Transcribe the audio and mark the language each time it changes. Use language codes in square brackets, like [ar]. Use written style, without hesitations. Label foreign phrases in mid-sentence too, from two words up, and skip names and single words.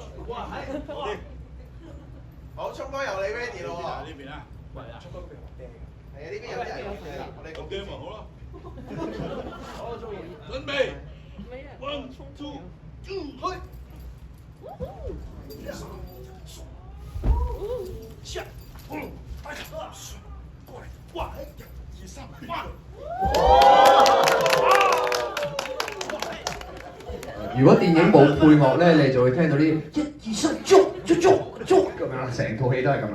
[yue] 哇，係好啲。好，聰哥由你 ready 咯喎。呢邊啊，喂啊，聰哥嗰邊好驚。係啊，呢邊有啲人好驚啦，我哋咁驚咪好咯。好，我中意。 [en] 準備 ，one two two， [yue] 去。下，大家過嚟，哇！1、2、3，哇！如果電影冇配樂咧，你就會聽到啲1、2、3，捉咁樣啦，成套戲都係咁啦。